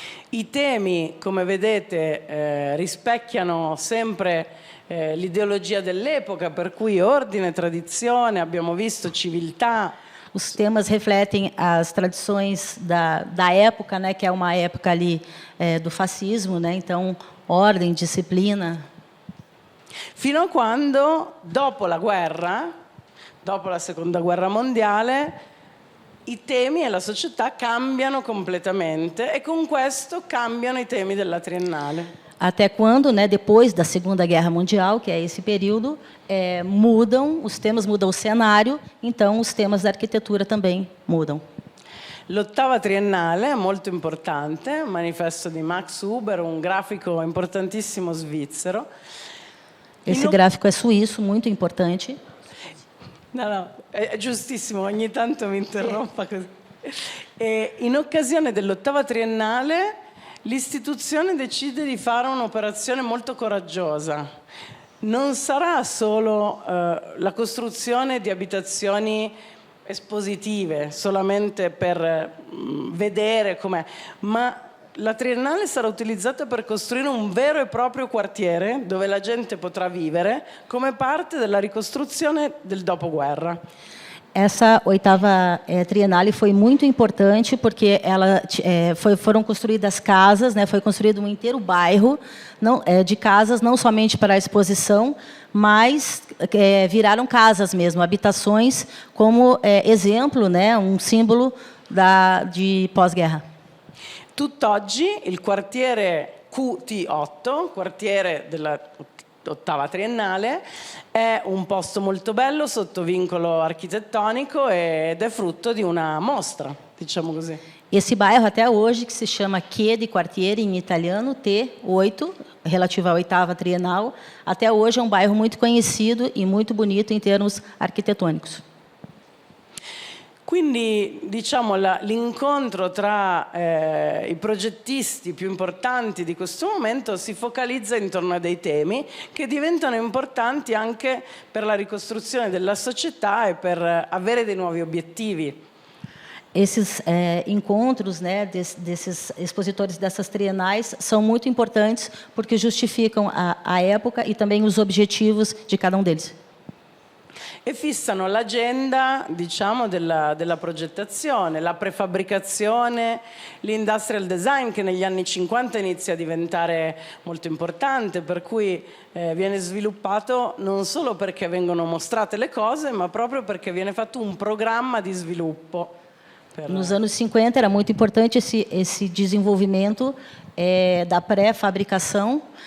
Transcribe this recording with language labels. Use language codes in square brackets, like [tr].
[it] I temi, come vedete, rispecchiano sempre l'ideologia dell'epoca, per cui ordine, tradizione, abbiamo visto civiltà. [pt] Os temas refletem as tradições da época, né, que é uma época ali do fascismo, né, então ordem, disciplina. [it] Fino a quando, dopo la guerra, dopo la seconda guerra mondiale, i temi e la società cambiano completamente e con questo cambiano i temi della Triennale. [pt] Até quando, né, depois da Segunda Guerra Mundial, que é esse período, mudam, os temas mudam o cenário, então os temas da arquitetura também mudam. [it] L'ottava triennale è molto importante, un manifesto di Max Huber, un grafico importantissimo svizzero. [pt] Esse gráfico é suíço, muito importante. [it] No, è giustissimo, ogni tanto mi interrompa così. E in occasione dell'ottava triennale l'istituzione decide di fare un'operazione molto coraggiosa. Non sarà solo la costruzione di abitazioni espositive, solamente per vedere com'è, ma la Triennale sarà utilizzata per costruire un vero e proprio quartiere dove la gente potrà vivere come parte della ricostruzione del dopoguerra. [pt] Essa oitava Triennale foi muito importante porque foram construídas casas, né, foi construído um inteiro bairro de casas, não somente para a exposição, mas viraram casas mesmo, habitações como exemplo, né, um símbolo de pós-guerra. [it] Tutt'oggi il quartiere QT8, quartiere dell'ottava triennale, è un posto molto bello sotto vincolo architettonico ed è frutto di una mostra, diciamo così. [pt] Esse bairro até hoje, que se chama Q de quartiere em italiano, T8, relativo à oitava trienal, até hoje é um bairro muito conhecido e muito bonito em termos arquitetônicos. [it] Quindi diciamo l'incontro tra i progettisti più importanti di questo momento si focalizza intorno a dei temi che diventano importanti anche per la ricostruzione della società e per avere dei nuovi obiettivi. [pt] Esses encontros, né, desses expositores dessas trienais são muito importantes porque justificam a época e também os objetivos de cada um deles. [it] E fissano l'agenda, diciamo, della progettazione, la prefabbricazione, l'industrial design che negli anni 50 inizia a diventare molto importante, per cui viene sviluppato non solo perché vengono mostrate le cose, ma proprio perché viene fatto un programma di sviluppo. [pt] Nos anos 50 era muito importante esse desenvolvimento da pré-fabricação.